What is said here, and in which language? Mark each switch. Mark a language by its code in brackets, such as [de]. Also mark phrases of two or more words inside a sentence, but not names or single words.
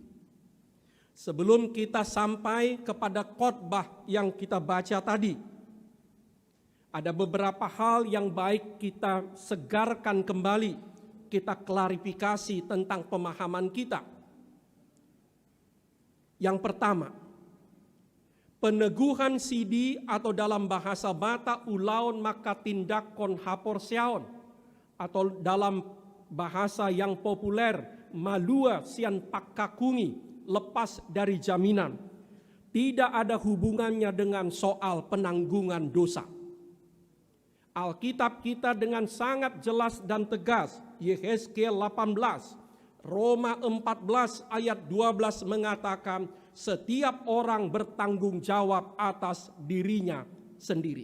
[id] Sebelum kita sampai kepada khotbah yang kita baca tadi, ada beberapa hal yang baik kita segarkan kembali, kita klarifikasi tentang pemahaman kita. Yang pertama, peneguhan sidi atau dalam bahasa Bata [bbc] ulaon maka tindakon haporseon, [id] atau dalam bahasa yang populer [bbc] malua sian pakakungi, [id] lepas dari jaminan, tidak ada hubungannya dengan soal penanggungan dosa. Alkitab kita dengan sangat jelas dan tegas, Yehezkiel 18, Roma 14 ayat 12 mengatakan, setiap orang bertanggung jawab atas dirinya sendiri.